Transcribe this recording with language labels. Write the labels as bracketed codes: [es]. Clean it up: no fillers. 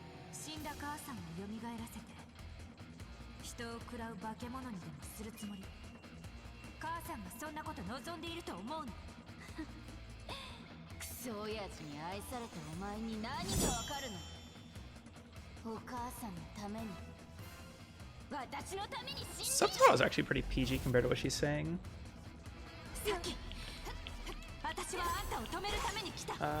[ja] 死んだ母さんを蘇らせて人を食らう化け物にでもするつもり？母さんがそんなこと望んでいると思うの？クソ親父に愛されたお前に何がわかるの？お母さんのために、私のために死んで。 [en] Subtitle is actually pretty PG compared to what she's saying. [ja] さき、私はあんたを止めるために来た。